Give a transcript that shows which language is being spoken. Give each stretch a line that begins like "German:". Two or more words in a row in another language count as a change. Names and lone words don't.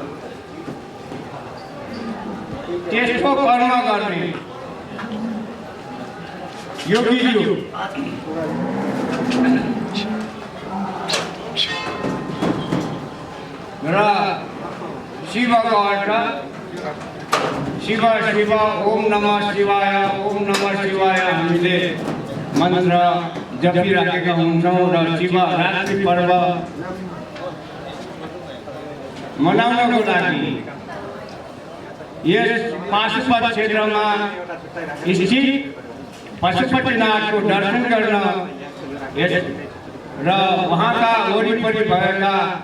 Nepali: त्यसको कर्म गर्ने योगीज्यू र शिवको अर्थ शिव शिव
Sanskrit: ओम नमः शिवाय, ओम नमः शिवाय
Nepali: हामीले मन्त्र जपिराखेका हुन्छौँ र शिवरात्रि पर्व मनाउनको लागि यस पाशुपत क्षेत्रमा स्थित पशुपतिनाथको दर्शन गर्न र वहाँका वरिपरि भएका